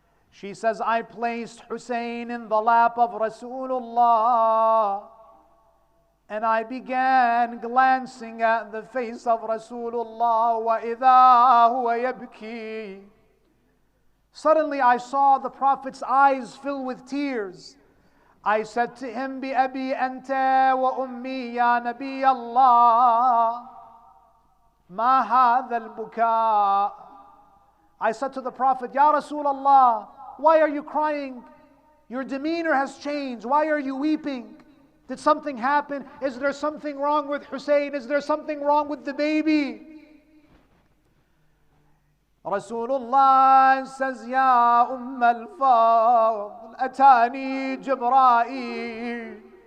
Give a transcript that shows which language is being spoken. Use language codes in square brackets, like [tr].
[en] She says, I placed Hussein in the lap of Rasulullah and I began glancing at the face of Rasulullah. [ar] وَإِذَا هُوَ يَبْكِي. [en] Suddenly I saw the Prophet's eyes fill with tears. I said to him, [ar] بِأَبِي أَنْتَ وَأُمِّي يَا نَبِيَ اللَّهِ مَا هَذَا الْبُكَاء. [en] I said to the Prophet, Ya Rasulullah, why are you crying? Your demeanor has changed. Why are you weeping? Did something happen? Is there something wrong with Hussein? Is there something wrong with the baby? Rasulullah says, [ar] Ya al-Fadl, atani Jibra'il.